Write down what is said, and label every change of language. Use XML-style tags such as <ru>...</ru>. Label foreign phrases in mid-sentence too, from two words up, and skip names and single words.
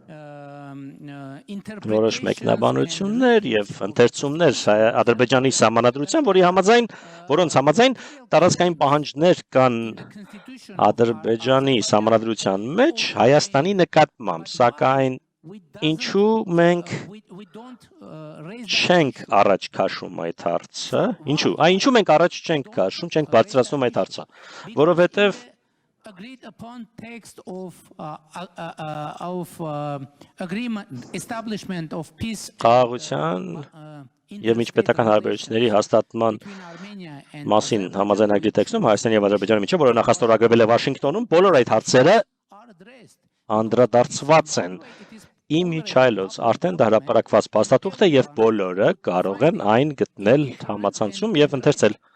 <hy>որոշ մեկնաբանություններ եւ ընթերցումներ Ադրբեջանի սահմանադրության, որոնց համաձայն տարածքային պահանջներ կան Ադրբեջանի սահմանադրության մեջ Հայաստանի նկատմամբ, սակայն ինչու մենք չենք առաջ քաշում այդ հարցը, ինչու մենք առաջ չենք քաշում, չենք բարձրացնում այդ հարցը, որովհետեւ</hy> <en>agreed upon text of agreement establishment of peace</en> <hy>խաղաղության եւ միջպետական հարաբերությունների հաստատման մասին համաձայնագրի տեքստում Հայաստանի եւ Ադրբեջանի միջեւ, որը նախաստորագրվել է Վաշինգտոնում, բոլոր այդ հարցերը անդրադարձված են Իմ միջայլոց արդեն դա հրապարակված փաստաթուղթ է եւ բոլորը կարող են այն գտնել համացանցում եւ ընթերցել։</hy>